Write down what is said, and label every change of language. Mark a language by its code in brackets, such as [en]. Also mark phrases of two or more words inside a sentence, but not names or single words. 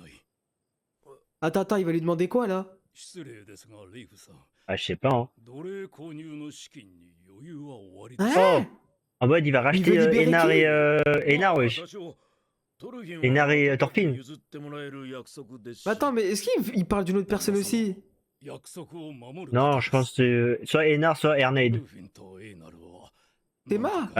[fr] Attends, il va lui demander quoi, là? [ja] 失礼ですがレイフさん [fr] Ah, je sais pas, hein. [ja] 奴隷購入の資金に余裕は終わり [fr] Hein? En mode, il va racheter veut libérer Enar qui Enar, wesh. Enar et Thorfinn. Mais attends, mais est-ce qu'il parle d'une autre personne aussi? Non, je pense que soit Einar, soit Ernaid. Théma, je